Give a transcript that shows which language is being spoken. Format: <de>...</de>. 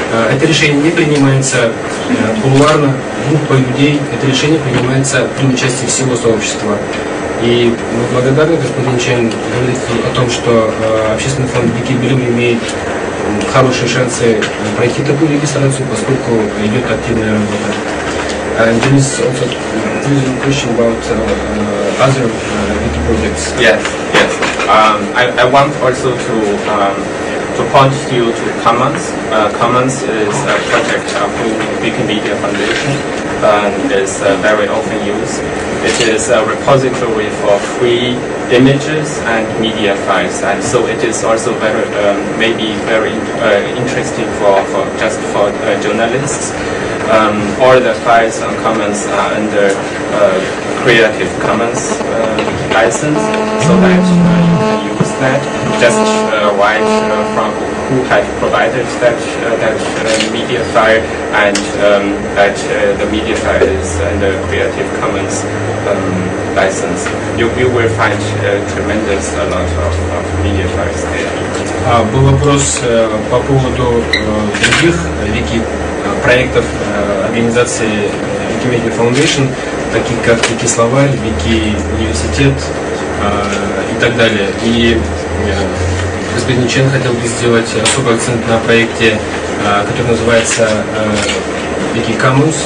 <ru>Это решение не принимается кулуарно, группой людей. Это решение принимается при участии всего сообщества. И мы благодарны, господин Чен говорит о том, что общественный фонд Wikibilium имеет хорошие шансы пройти такую регистрацию, поскольку идет активная работа.</ru> <en>And there is also a question about other wiki projects. Yes. I want also to point you to Commons. Commons is a project of Wikimedia Foundation and is very often used. It is a repository for free images and media files, and so it is also maybe very interesting for journalists. All the files on Commons are under Creative Commons license, so that you can use that. Just write from who had provided that media file, and that the media file is under Creative Commons license. You will find tremendous a lot of media files there.</en> <ru>Был вопрос по поводу других проектов организации Wikimedia Foundation, таких как Wiki-словарь, Wiki-университет и так далее. И господин Чен хотел бы сделать особый акцент на проекте, который называется Wiki Commons.</ru>